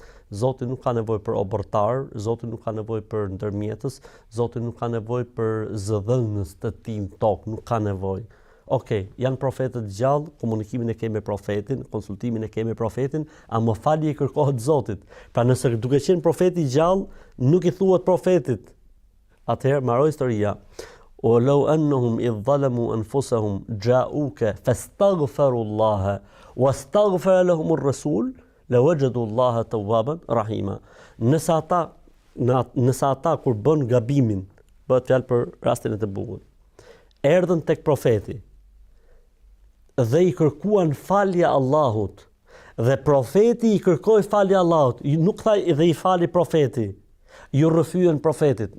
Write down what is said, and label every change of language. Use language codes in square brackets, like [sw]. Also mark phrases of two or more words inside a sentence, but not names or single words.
[sq] Zoti nuk ka nevojë për obortar, Zoti nuk ka nevojë për ndërmjetës, Zoti nuk ka nevojë për zëdhënës të tij në tokë, nuk ka nevojë. Okej, janë profetët gjallë, komunikimin e kemi me profetin, konsultimin e kemi me profetin, a më falje i kërkohet Zotit. Pra nëse duke qenë profeti gjallë, nuk i thuhet profetit. Atëherë mbaroi historia. [ar] ولو أنهم إذ ظلموا أنفسهم جاءوك فاستغفروا الله واستغفر لهم الرسول لوجدوا الله توابا رحيما. [sq] Nëse ata kur bën gabimin, bëhet fjalë për rastin e të bukur, erdhën tek profeti dhe i kërkuan falje Allahut, dhe profeti i kërkoi falje Allahut, nuk tha dhe i fali profeti, ju rrëfyen profetit.